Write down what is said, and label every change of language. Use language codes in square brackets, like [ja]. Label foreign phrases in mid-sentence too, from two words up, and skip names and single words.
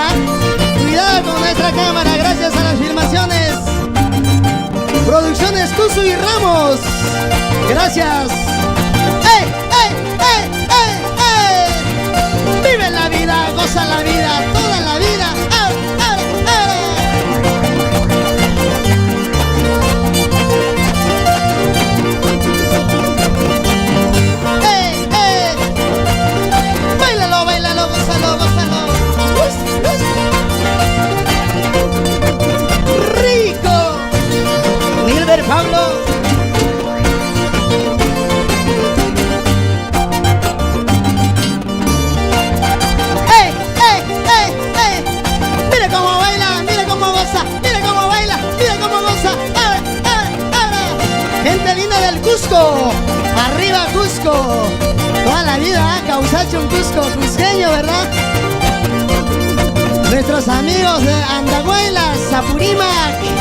[es] Cuidado con nuestra cámara, gracias a las filmaciones. Producciones Cuso y Ramos. Gracias. ¡Ey, ey, ey, ey, ey! Vive la vida, goza la vida, toda la vida. ¡Ah, ah, ah! ¡Ey, ey! Báilalo, báilalo, gózalo, gózalo. ¡Rico! Nilber Pablo. ¡Ey, ey, ey, ey! Mire cómo baila, mire cómo goza, mire cómo baila, mire cómo goza. ¡Ah, ah, ah! Gente linda del Cusco. Arriba Cusco. Toda la vida, Causacho, un Cusco, cusqueño, ¿verdad? Nuestros amigos de Andahuaylas, Apurímac.